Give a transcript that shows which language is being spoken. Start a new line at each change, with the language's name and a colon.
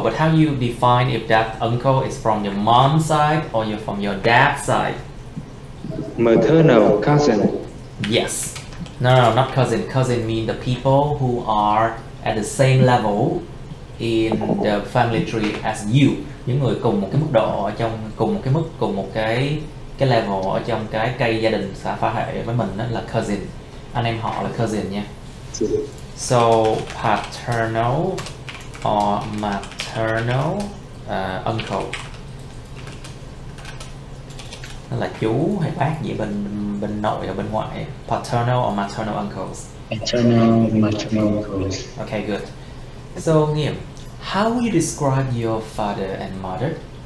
English: But how you define if that uncle is from your mom's side or you're from your dad's side? Maternal cousin. Yes. No, not cousin. Cousin mean the people who are at the same level in the family tree as you.
Vietnamese: Những người cùng một cái mức độ ở trong cùng một cái level ở trong cái cây gia đình phá hệ với mình, đó là cousin. Anh em họ là cousin nha.
English: So paternal or maternal uncle.
Vietnamese: Đó là chú hay bác gì bên nội và bên ngoại.
English: Paternal or maternal uncles. Maternal uncles. Okay, good. So Nghiêm, how will you describe your father and mother?